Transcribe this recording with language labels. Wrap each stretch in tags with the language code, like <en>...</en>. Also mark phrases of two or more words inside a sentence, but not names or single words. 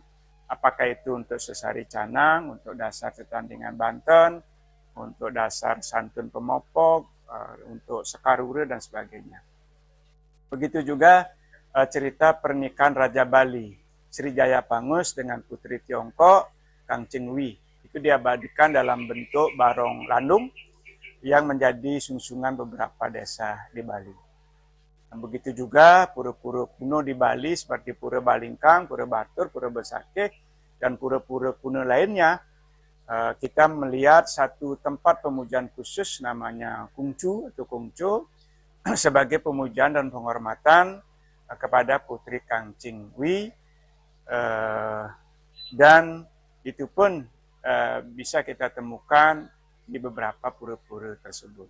<id>Apakah itu untuk sesari canang, untuk dasar tetandingan Banten, untuk dasar santun pemopok, untuk sekarure dan sebagainya. Begitu juga cerita pernikahan Raja Bali, Sri Jayapangus dengan putri Tiongkok, Kang Chengwi. Itu diabadikan dalam bentuk barong landung yang menjadi sungsungan beberapa desa di Bali. Dan begitu juga pura-pura kuno di Bali seperti Pura Balingkang, Pura Batur, Pura Besakeh, dan pura-pura kuno lainnya. Kita melihat satu tempat pemujaan khusus namanya Kungcu atau Kungco sebagai pemujaan dan penghormatan kepada putri Kang Chengwi, dan itu pun bisa kita temukan di beberapa pura-pura tersebut.</id>